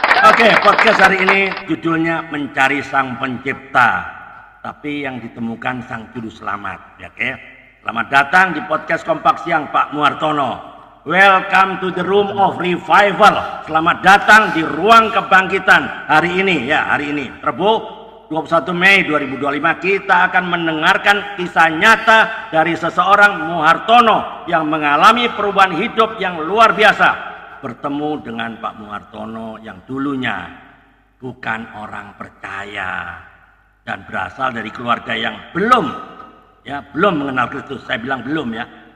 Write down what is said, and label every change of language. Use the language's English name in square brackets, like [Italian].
[Indonesian] Oke, podcast hari ini judulnya Mencari Sang Pencipta, tapi yang ditemukan Sang Juru Selamat. Ya, oke. Selamat datang di podcast Kompak Siang Pak Muhartono. [English] Welcome to the room of revival. [Indonesian] Selamat datang di ruang kebangkitan hari ini. Ya, hari ini Rabu 21 Mei 2025 kita akan mendengarkan kisah nyata dari seseorang Muhartono yang mengalami perubahan hidup yang luar biasa. Bertemu dengan Pak Muhartono yang dulunya bukan orang percaya dan berasal dari keluarga yang belum mengenal Kristus. Saya bilang belum ya.